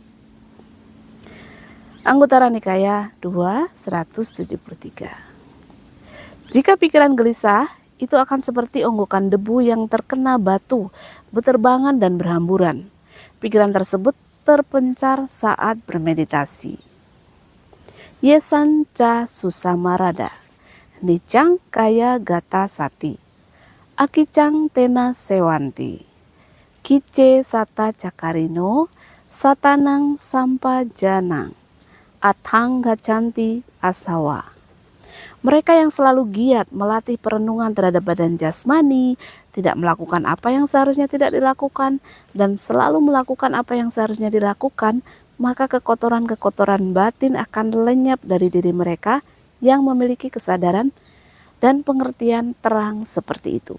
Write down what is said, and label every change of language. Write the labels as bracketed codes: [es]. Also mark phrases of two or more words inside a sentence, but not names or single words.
[id] Anguttara Nikaya 2, 173. Jika pikiran gelisah, itu akan seperti onggokan debu yang terkena batu, beterbangan dan berhamburan. Pikiran tersebut terpencar saat bermeditasi. [pi] Yesanca susamarada, nicang kaya gata sati, akicang tena sewanti, kice sata cakarino, satanang sampajanang, atang gacanti asawa. [id] Mereka yang selalu giat melatih perenungan terhadap badan jasmani, tidak melakukan apa yang seharusnya tidak dilakukan, dan selalu melakukan apa yang seharusnya dilakukan, maka kekotoran-kekotoran batin akan lenyap dari diri mereka yang memiliki kesadaran dan pengertian terang seperti itu.